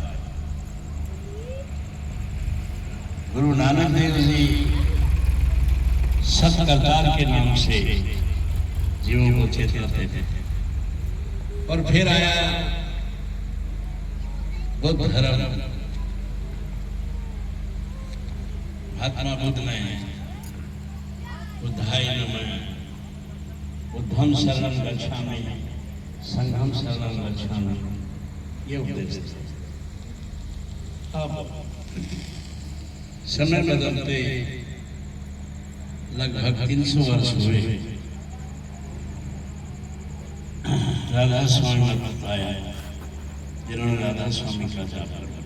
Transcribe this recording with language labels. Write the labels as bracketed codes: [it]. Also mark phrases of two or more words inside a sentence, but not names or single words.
[hi] गुरु नानक देव जी सत करतार के नाम से जीवों को चेताते थे। और फिर आया बुद्ध धर्म। महात्मा बुद्ध ने [sa] बुद्धाय नमः, बुद्धं शरणं गच्छामि, संघं शरणं गच्छामि, [hi] ये उपदेश दिया। अब समय बदलते लगभग 300 वर्ष हुए। राधा स्वामी ने बताया, जिन्होंने राधा स्वामी का जाप किया।